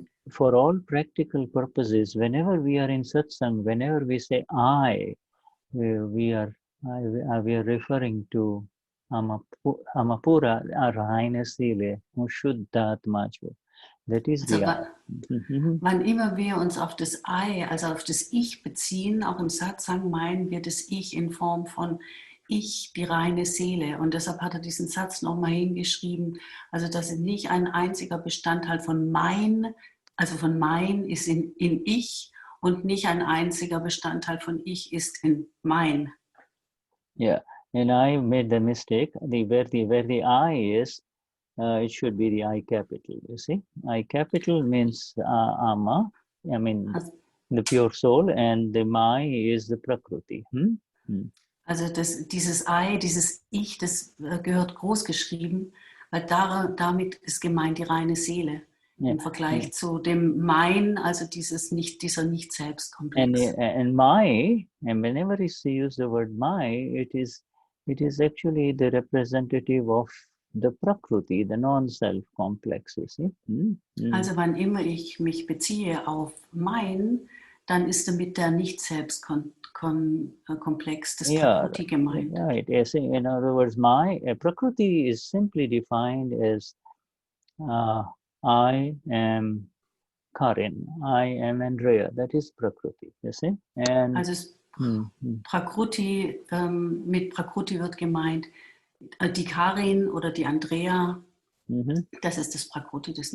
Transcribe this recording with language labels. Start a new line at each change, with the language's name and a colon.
English: For all practical purposes, whenever we are in satsang, whenever we say I, we are referring to Amapura
German: Reine Seele,
English: Vishuddhatma. That is the I.
German: Wann immer wir uns auf das I, also auf das Ich beziehen, auch im Satsang meinen wir das Ich in Form von Ich, die reine Seele. Und deshalb hat er diesen Satz nochmal hingeschrieben, also dass nicht ein einziger Bestandteil von Mein, also von Mein ist in Ich und nicht ein einziger Bestandteil von Ich ist in Mein.
English: Yeah, and I made the mistake. Where the I is, it should be the I capital. You see, I capital means Ama. I mean, the pure soul, and the Mai is the Prakriti.
German: Also dieses I, dieses Ich, das gehört groß geschrieben, weil damit ist gemeint die reine Seele. Im Vergleich zu dem Mein, also dieser Nicht-Selbst-Komplex.
English: And my, and whenever you use the word my, it is actually the representative of the Prakriti, the non-self complex, you see.
German: Also wann immer ich mich beziehe auf Mein, dann ist damit der Nicht-Selbst-Komplex, das Prakriti gemeint.
English: Right. In other words, my Prakriti is simply defined as I am Karin, I am Andrea. That is Prakriti, you see. And
German: also Prakriti, mit Prakriti wird gemeint, Die Karin oder die Andrea, Mhm. das ist das Prakriti, das